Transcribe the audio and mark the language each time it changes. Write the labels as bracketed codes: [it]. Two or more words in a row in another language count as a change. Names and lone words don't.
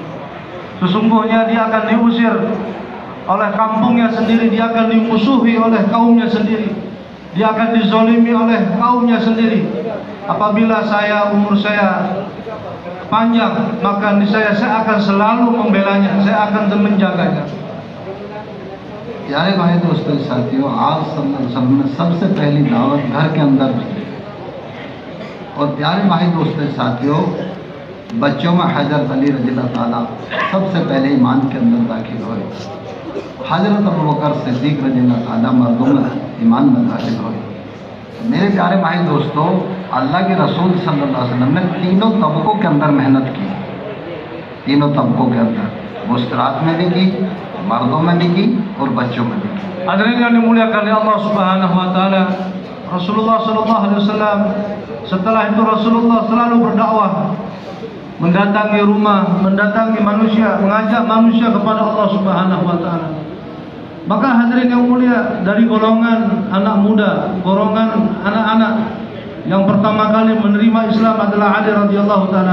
[ms] Sesungguhnya dia akan diusir oleh kampungnya sendiri, dia akan dimusuhi oleh kaumnya sendiri, dia akan dizolimi oleh kaumnya sendiri. Apabila umur saya panjang, maka saya akan selalu membelanya, saya akan menjaganya. [ur] پیارے بھائی دوستوں ساتھیوں، آپ سب میں سب سے پہلی دعوت گھر کے اندر کی. اور پیارے بھائی دوستوں ساتھیوں، بچوں میں حضرت علی [ar] رضي الله تعالى [ur] سب سے پہلے ایمان کے اندر داخل ہوئے. حضرت ابو بکر صدیق [ar] رضي الله تعالى [ur] مردوں میں ایمان میں داخل ہوئے. میرے پیارے بھائی دوستوں، اللہ کے رسول [ar] صلى الله عليه وسلم [ur] نے تینوں طبقوں کے اندر محنت کی، تینوں طبقوں کے اندر، مستورات میں بھی کی، مردوں میں بھی کی اور بچوں میں بھی کی. [ms] Hadirin yang dimuliakan oleh Allah [ar] سبحانه وتعالى, [ms] Rasulullah [ar] صلى الله عليه وسلم [ms] setelah itu Rasulullah selalu berdakwah mendatangi rumah, mendatangi manusia, mengajak manusia kepada Allah [ar] سبحانه وتعالى. [ms] Maka hadirin yang mulia, dari golongan anak muda, golongan anak-anak yang pertama kali menerima Islam adalah Ali [ar] رضي الله تعالى.